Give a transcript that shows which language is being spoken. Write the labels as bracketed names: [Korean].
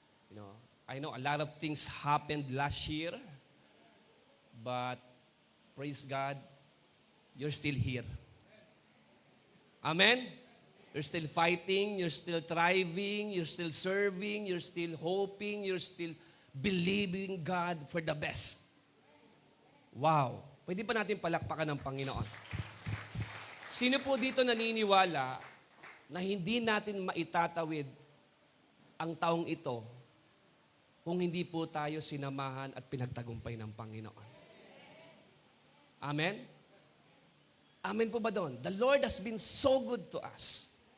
[English] You know, I know a lot of things happened last year, but praise God, you're still here. Amen? You're still fighting, you're still thriving, you're still serving, you're still hoping, you're still believing God for the best. [Filipino] Wow! Pwede pa natin palakpakan ng Panginoon. Sino po dito naniniwala na hindi natin maitatawid ang taong ito kung hindi po tayo sinamahan at pinagtagumpay ng Panginoon? Amen? Amen po ba doon? [English] The Lord has been so good to us.